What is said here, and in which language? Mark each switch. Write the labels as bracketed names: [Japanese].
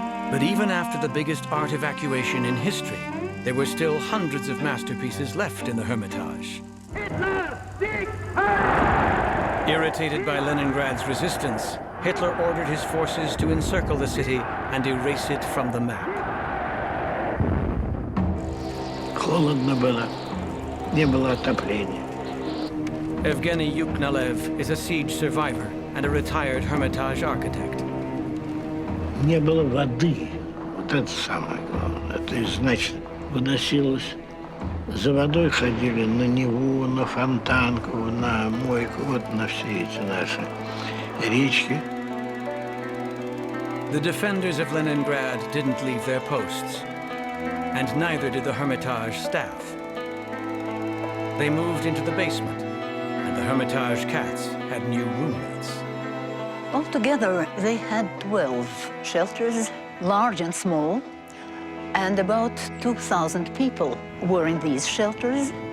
[English] But even after the biggest art evacuation in history, there were still hundreds of masterpieces left in the Hermitage. Irritated by Leningrad's resistance, Hitler ordered his forces to encircle the city and erase it from the map. [Russian] Холодно было, не было отопления. [English] Evgeny Yuknalev is a siege survivor and a retired Hermitage architect. [Russian] Не было воды. Вот это самое главное. Это и значит, выносилось. За водой ходили на Неву, на Фонтанку, на Мойку, вот на все эти наши речки. [English] The defenders of Leningrad didn't leave their posts, and neither did the Hermitage staff. They moved into the basement, and the Hermitage cats had new roommates. Altogether, they had 12 shelters, large and small, and about 2,000 people were in these shelters.